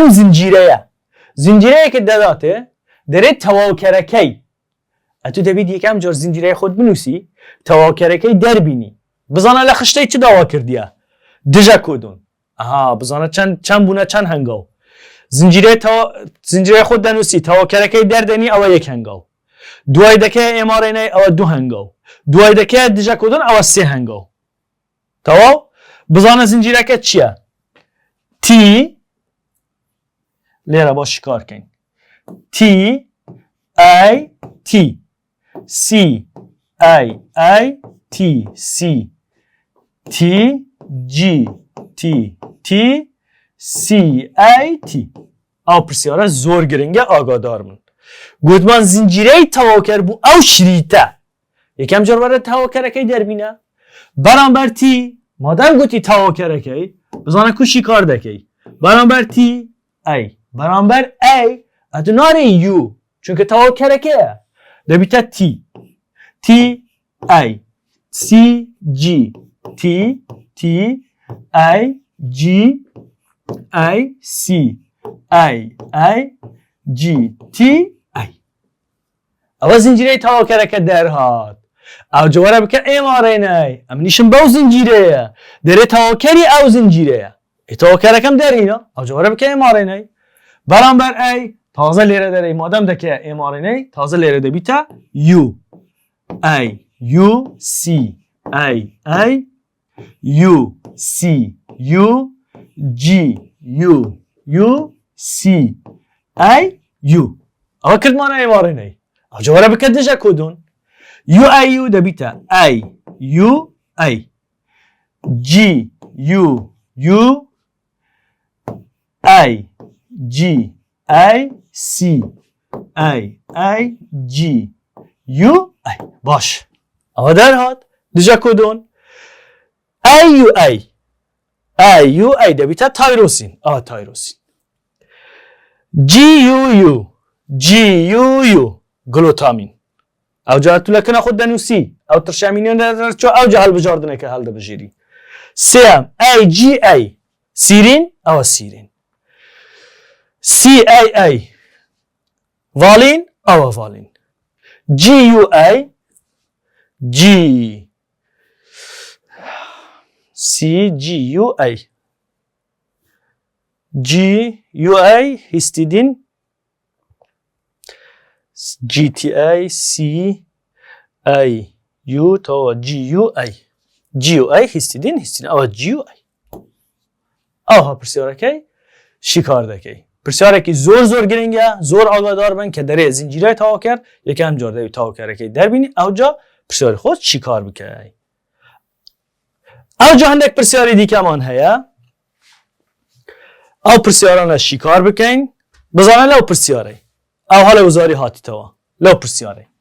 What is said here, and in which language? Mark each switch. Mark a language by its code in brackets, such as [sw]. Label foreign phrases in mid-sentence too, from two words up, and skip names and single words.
[ckb] زنجیرەیە زنجیرەیەکت دەداتێ دەرێت تەواوکەرەکەی ئەتو دەبیت یەکەم جۆر زنجیرەی خۆت بنووسی تەواوکەرەکەی دەربینی بزانە لە خشتەی چ داوا کردیە دژە کۆدون بزانە چەند بوونە چەند هەنگاو زنجیرەی خۆت دەنووسی تەواوکەرەکەی دەردەنی ئەوە یەک هەنگاو دوای دەکەی mRNA ئەوە 2 هەنگاو دوای دەکەی دژە کۆدون ئەوە 3 هەنگاو تەواو بزانە زنجیرەکە چییە T لێرە باش شکارکەین T A T C A A T C T G T T C A T ئەو پرسیارە زۆر گرنگە ئاگادار بن گوتمان زنجیرەی تەواوکەر بوو ئەو شریتە یەکەم جۆر وەرە تەواوکەرەکەی دەربینە بەرامبەر T مادام گوتی تەواوکەرەکەی بزانە کوشی کار دەکەی بەرامبەر T A بەرامبەر A ئەتو نارێ U چونکە تەواوکەرەکەیە دەبیتە T T A C G T T A G A C A A G T A ئەوە زنجیرەی تەواوکەرەکە دەرهات ئەو جوارە بکە mRNA ئەم نیشم بەو زنجیرەیە دەرێت تەواوکەری ئەو زنجیرەیە تەواوکەرەکەم دەرینە ئەو جوارە بکە mRNA بەرامبەر A تازە لێرە دەرەی مادەم دەکە mRNA تازە لێرە دەبیتە U A U C A A U C U G U U C A U ئەوە کردمانە mRNA ئەو جوارە بکە دژە کۆدون U A U دەبیتە A U A G U U A G A C A A G U A باش ئەوە دەرهات دژە کۆدۆن A U A A U A دەبیتە تایرۆسین ئەوە تایرۆسین G U U G U U گلوتامین ئەو جا تو لەکەنە خۆت دەنووسی ئەو ترشامینیۆن دەرچۆ ئەو جا هەڵبژاردنەکە هەڵدەبژێری سێم A G A سیرین ئەوە سیرین C A A valin ئەوە valin G U A G C G U A G U A histidin G T A C A U تو G U A G U A histidin ئەوە G U A ئەوها پرسیارەکەی شیکار دەکەی پرسیارێکی زۆر گرنگە زۆر ئاگادار بن کە دەرێ زنجیرەی تەواوکەر یەکەم جۆر دەبی تەواوکەرەکەی دەربینی ئەوجا پرسیاری خۆت چیکار بکەی ئەوجا هەندێک پرسیاری دیکەمان هەیە ئەو پرسیارانە شیکار بکەین بزانە لەو پرسیارەی ئەو هەڵە وزاری هاتیتەوە لەو پرسیارەی